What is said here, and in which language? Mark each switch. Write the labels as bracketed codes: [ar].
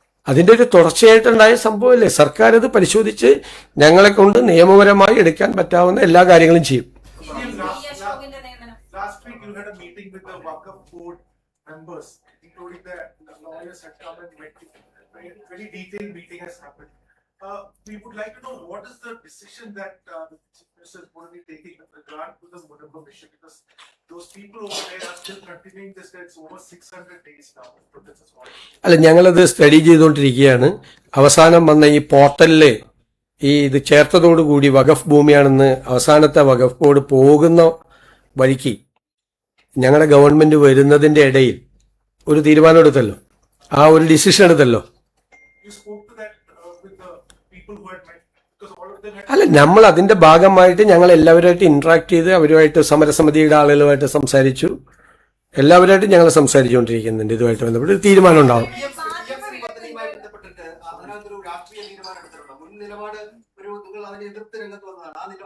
[ml] അതിൻ്റെ ഒരു തുടർച്ചയായിട്ടുണ്ടായ സംഭവമല്ലേ? സർക്കാർ ഇത് പരിശോധിച്ച് ഞങ്ങളെ കൊണ്ട് നിയമപരമായി എടുക്കാൻ പറ്റാവുന്ന എല്ലാ കാര്യങ്ങളും ചെയ്യും. അശോകിന്റെ നിയമനം [en] Last week you had a meeting with the Waqf board members, including the lawyers had come and met you. Very detailed meeting has happened. We would like to know what is the decision that the Chief Minister is going to be taking with regard to the Mudabba mission, because those people over there are still continuing this. It's over 600 days now. [ml] അല്ല, ഞങ്ങളത് study ചെയ്തുകൊണ്ടിരിക്കുകയാണ്. അവസാനം വന്ന ഈ പോർട്ടലില് ഇത് ചേർത്തതോടുകൂടി വഖഫ് ഭൂമിയാണെന്ന് അവസാനത്തെ വഖഫ് board പോകുന്ന വഴിക്ക് ഞങ്ങളുടെ ഗവൺമെന്റ് വരുന്നതിന്റെ ഇടയിൽ ഒരു തീരുമാനം എടുത്തല്ലോ, ആ ഒരു decision എടുത്തല്ലോ. [en] You spoke to that with the people who had met, because all of them had. [ml] അല്ല, നമ്മൾ അതിന്റെ ഭാഗമായിട്ട് ഞങ്ങൾ എല്ലാവരുമായിട്ട് ഇന്ററാക്ട് ചെയ്ത് അവരുമായിട്ട് സമരസമിതിയുടെ ആളുകളുമായിട്ട് സംസാരിച്ചു. എല്ലാവരുമായിട്ട് ഞങ്ങൾ സംസാരിച്ചുകൊണ്ടിരിക്കുന്നുണ്ട്. ഇതുമായിട്ട് ബന്ധപ്പെട്ട് തീരുമാനം ഉണ്ടാവും. പദ്ധതിയുമായി ബന്ധപ്പെട്ടിട്ട് അതിനകത്തൊരു രാഷ്ട്രീയ തീരുമാനം എടുത്തിട്ടുണ്ടോ? മുൻ നിലപാട് നിങ്ങൾ അതിനെ എതിർത്ത് രംഗത്ത് വന്നതാണ്.